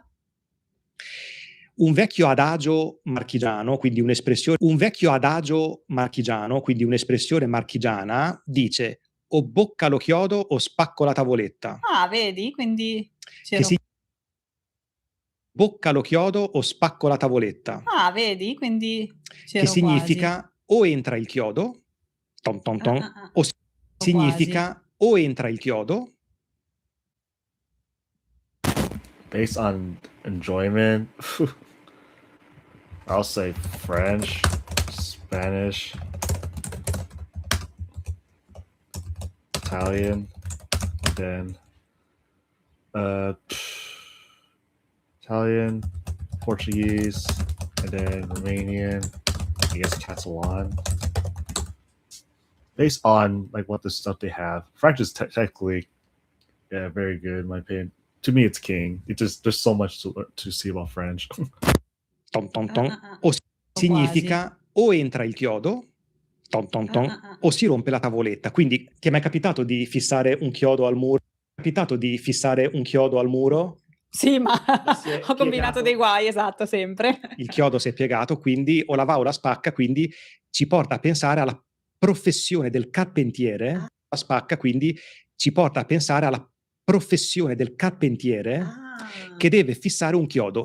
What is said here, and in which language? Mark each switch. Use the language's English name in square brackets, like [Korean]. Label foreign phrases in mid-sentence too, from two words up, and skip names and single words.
[Italian] un vecchio adagio marchigiano, quindi un'espressione marchigiana, dice o bocca lo chiodo o spacco la tavoletta. Vedi? Quindi Che si bocca lo chiodo o spacco la tavoletta. vedi? Quindi Che significa o entra il chiodo, ton ton ton, o significa o entra il chiodo. [English] Based on enjoyment, I'll say French, Spanish, Italian, and then Italian, Portuguese, and then Romanian, I guess Catalan. Based on like what the stuff they have, French is technically very good in my opinion. To me, it's king. There's so much to see about French. Ton ton ton, [Italian] o significa o entra il chiodo, ton ton ton, o si rompe la tavoletta. Quindi ti è mai capitato di fissare un chiodo al muro? Sì, ma Si è ho combinato piegato. dei guai, esatto, sempre. Il chiodo si è piegato, quindi o la va o la spacca, quindi ci porta a pensare alla professione del carpentiere spacca, quindi ci porta a pensare alla professione del carpentiere che deve fissare un chiodo.